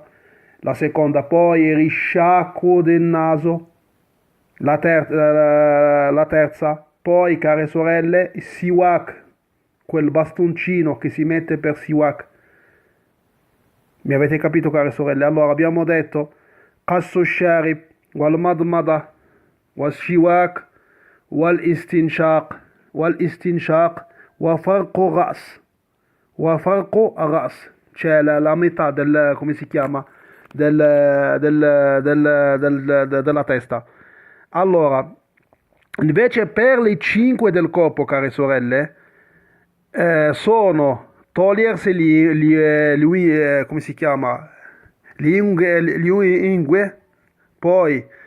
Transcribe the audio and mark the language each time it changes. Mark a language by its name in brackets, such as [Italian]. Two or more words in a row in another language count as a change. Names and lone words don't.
[Italian] La seconda, poi il risciacquo del naso. La terza, poi, care sorelle, il siwak, quel bastoncino che si mette per siwak. Mi avete capito, care sorelle? Allora abbiamo detto [Arabic] قص شارب والمضمضة والسواك والاستنشاق وفرق رأس. وفرق رأس, [Italian] cioè la metà del, come si chiama, della testa. Allora, invece per le 5 del corpo, care sorelle, sono togliersi come si chiama, le unghie, poi